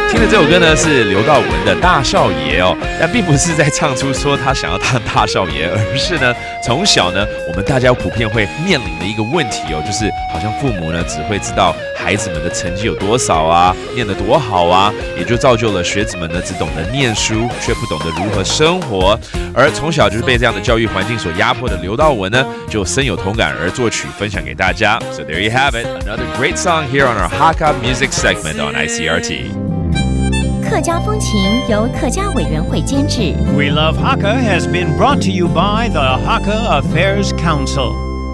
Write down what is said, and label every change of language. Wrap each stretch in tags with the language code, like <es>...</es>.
<zh>这首歌呢是刘道文的《大少爷》哦，但并不是在唱出说他想要当大少爷，而是呢从小呢我们大家普遍会面临的一个问题哦，就是好像父母呢只会知道孩子们的成绩有多少啊，念得多好啊，也就造就了学子们呢只懂得念书，却不懂得如何生活。而从小就是被这样的教育环境所压迫的刘道文呢，就深有同感而作曲分享给大家。</zh> <en>So there you have it, another great song here on our Hakka music segment on ICRT.</en> <zh>客家风情由客家委员会监制。</zh> <en>We Love Hakka has been brought to you by the Hakka Affairs Council.</en>